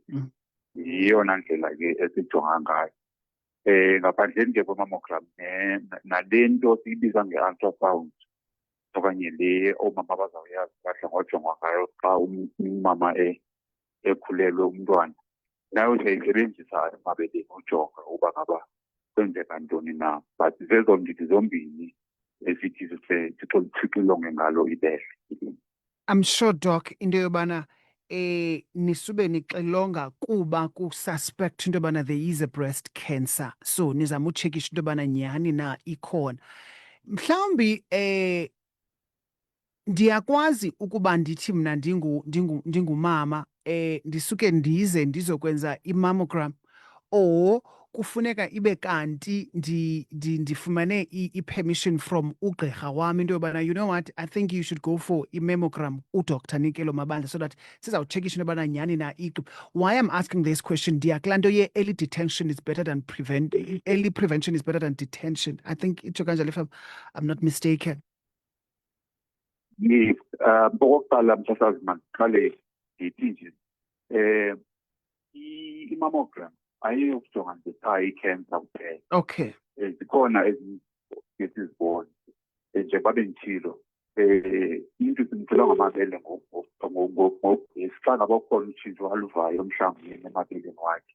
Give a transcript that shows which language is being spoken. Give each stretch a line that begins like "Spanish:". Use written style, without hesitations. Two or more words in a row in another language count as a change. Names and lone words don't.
Xhosa: Yiyona ndlela ke esijonga ngayo. Ngaphandleni ke kwe-mammogram nale nto siyibiza nge-ultrasound okanye le oomama bazawuyazi badla ngojongwa ngayo xa umama ekhulelwe umntwana, nayo siyayisebenzisa emabeleni ujonga uba ngaba kwenzeka ntoni na. But zezo ndidi zombini esithi sixilonge ngalo ibele.
English: I'm sure, Doc,
Xhosa: into yobana nisube nixilonga kuba kususpect into yobana
English: there is a breast cancer,
Xhosa: so nizama utshekisha into yobana nyhani na ikhona. Mhlawumbi ndiyakwazi ukuba ndithi mna ndingumama ndisuke ndize ndizokwenza i-mammogram, or kufuneka ibe kanti ndifumane i-
English: permission from
Xhosa: ugqirha wami into yobana,
English: you know what, I think you should go for i-mammogram, uDr Nikelo Mabandla, so that
Xhosa: sizawutshekisha into yobana nyhani na
English: Why I'm asking this question,
Xhosa: ndiyakulaa nto
English: ye-early detection is better than early prevention is better than detention. I think
Xhosa: itsho kanjalo
English: if I'm not mistaken. Yes,
Xhosa: okokuqala msasazi mandiqale ndithi nje i-mammogram ayiyokujonga nje cha i-cancer kuphela.
English: Okay.
Xhosa: Zikhona ezinye esizibona njengoba benditshilo into simxilonga ngamabele ngogesi xa ngaba kukhona utshintsho aluvayo mhlawumbi emabeleni wakhe.